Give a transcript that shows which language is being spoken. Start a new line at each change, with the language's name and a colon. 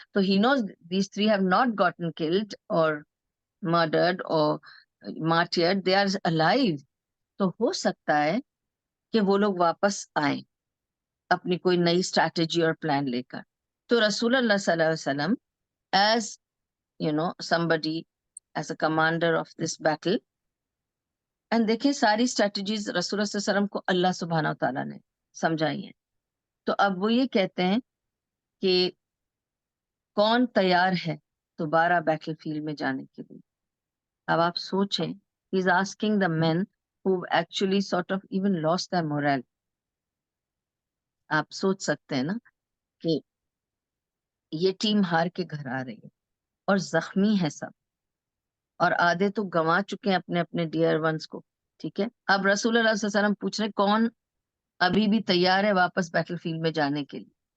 English: So he knows these three have not gotten killed or murdered or martyred, they are alive.
Urdu: تو ہو سکتا ہے کہ وہ لوگ واپس آئیں اپنی کوئی نئی اسٹریٹجی اور پلان لے کر. تو رسول اللہ صلی اللہ علیہ وسلم
English: as somebody, as a commander of this battle, and
Urdu: دیکھیں ساری اسٹریٹجیز رسول اللہ صلی اللہ علیہ وسلم کو اللہ سبحانہ و تعالیٰ نے سمجھائی ہیں. تو اب وہ یہ کہتے ہیں کہ کون تیار ہے دوبارہ بیٹل فیلڈ میں جانے کے لیے. اب آپ سوچیں,
English: he is asking the men who actually sort of even lost their morale.
Urdu: آپ سوچ سکتے ہیں نا کہ یہ ٹیم ہار کے گھر آ رہی ہے اور زخمی ہے سب, اور آدھے تو گنوا چکے ہیں اپنے اپنے ڈیئر ونس کو. ٹھیک ہے, اب رسول اللہ صلی اللہ علیہ وسلم پوچھ رہے کون ابھی بھی تیار ہے واپس بیٹل فیلڈ میں جانے کے لیے.